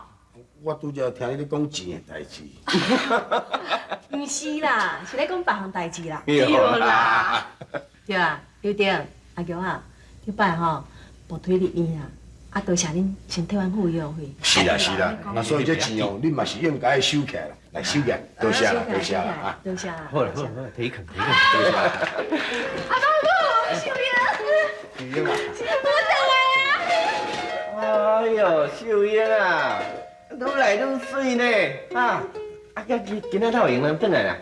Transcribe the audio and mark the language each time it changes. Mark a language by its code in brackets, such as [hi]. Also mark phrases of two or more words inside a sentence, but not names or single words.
[nan] 我拄则听你咧讲钱的代志。毋是啦，是咧讲别项代志啦。对啦。对啊，对对，阿强啊，这摆吼无推入院啦，啊，多谢恁先替阮付药费。是啦是啦，那所以这钱哦，你嘛是应该收起来啦，来收起来，多谢啦多谢啦啊。多谢啦。好啦好啦，提肯。多谢啦。阿公，秀英，秀英啊，我等来啊。哎呦，秀英啊，愈来愈水呢，啊，今仔哪有闲人转来啦？